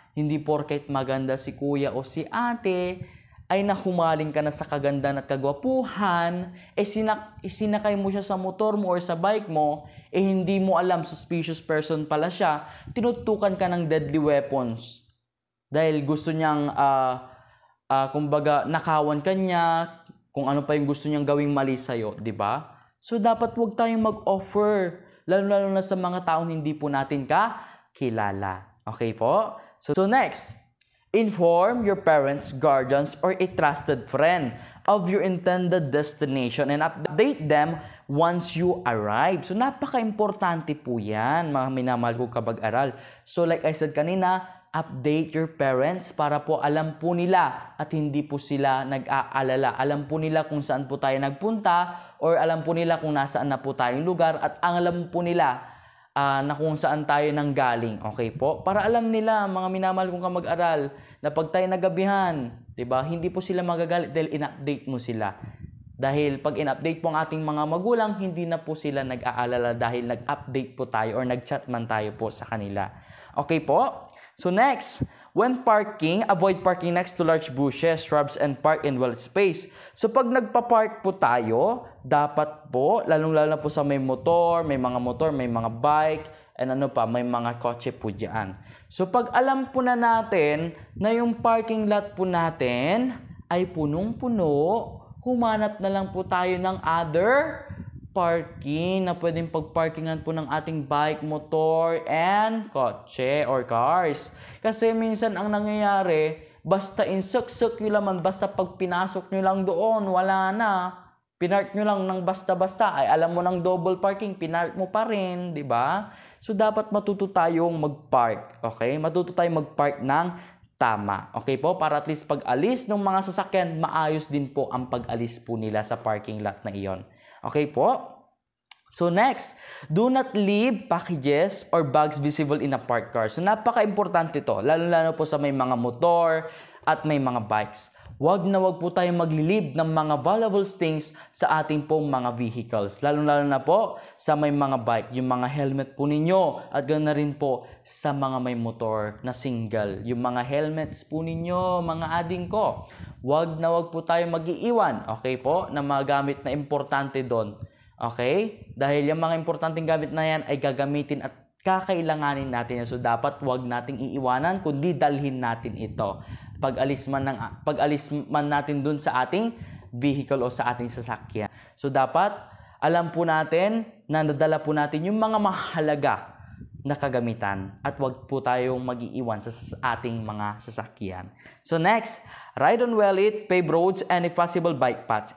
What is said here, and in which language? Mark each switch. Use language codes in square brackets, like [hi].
[tl] Hindi porket maganda si kuya o si ate, ay nahumaling ka na sa kagandahan at kagwapuhan, isinakay mo siya sa motor mo or sa bike mo, hindi mo alam suspicious person pala siya, tinutukan ka ng deadly weapons. Dahil gusto niyang, kumbaga, nakawan ka niya, kung ano pa yung gusto niyang gawing mali sa'yo, di ba? So, dapat huwag tayong mag-offer, lalo na sa mga taong hindi po natin kilala. Okay po? [en] So next, inform your parents, guardians, or a trusted friend of your intended destination and update them once you arrive. [tl] So, napaka-importante po yan, mga minamahal ko kabag-aral. So, [en] like I said [tl] kanina, [en] update your parents [tl] para po alam po nila at hindi po sila nag-aalala. Alam po nila kung saan po tayo nagpunta or alam po nila kung nasaan na po tayong lugar at alam po nila na kung saan tayo nanggaling. Okay po? Para alam nila, mga minamahal kong kamag-aral, na pag tayo nagabihan, diba, hindi po sila magagalit dahil in-update mo sila. Dahil pag in-update po ang ating mga magulang, hindi na po sila nag-aalala dahil nag-update po tayo or nag-chat man tayo po sa kanila. Okay po? [en] So next, when parking, avoid parking next to large bushes, shrubs, and park in well space. [tl] So pag nagpa-park po tayo, dapat po, lalong-lalo na po sa may motor, may mga bike, and may mga kotse po dyan. So pag alam po na natin na yung parking lot po natin ay punong-puno, humanap na lang po tayo ng other parking na pwedeng pagparkingan po ng ating bike, motor, and kotse or cars. Kasi minsan ang nangyayari, basta insuk-suk nyo laman, basta pag pinasok nyo lang doon, wala na. Pinark nyo lang ng basta-basta, ay alam mo ng double parking, pinark mo pa rin, di ba? So dapat matuto tayong mag-park, okay? Matuto tayong mag-park ng tama. Okay po? Para at least pag alis ng mga sasakyan, maayos din po ang pag-alis po nila sa parking lot na iyon. Okay po? [en] So next, do not leave packages or bags visible in a parked car. [tl] So napaka-importante ito, lalo-lalo po sa may mga motor at may mga bikes. Wag po tayong maglilib ng mga [en] valuable things [tl] sa ating pong mga vehicles. Lalo-lalo na po sa may mga bike, yung mga helmet po ninyo. At ganoon na rin po sa mga may motor na single. Yung mga helmets po ninyo, mga ading ko. Wag po tayong mag-iiwan, okay po, na mga gamit na importante doon. Okay? Dahil yung mga importanteng gamit na yan ay gagamitin at kakailanganin natin. So dapat wag nating iiwanan, kundi dalhin natin ito. Pag-alis man natin dun sa ating vehicle o sa ating sasakyan. So dapat alam po natin na nadala po natin yung mga mahalaga na kagamitan at wag po tayong mag-iiwan sa ating mga sasakyan. [en] So next, ride on well-lit, paved roads, and if possible, bike paths.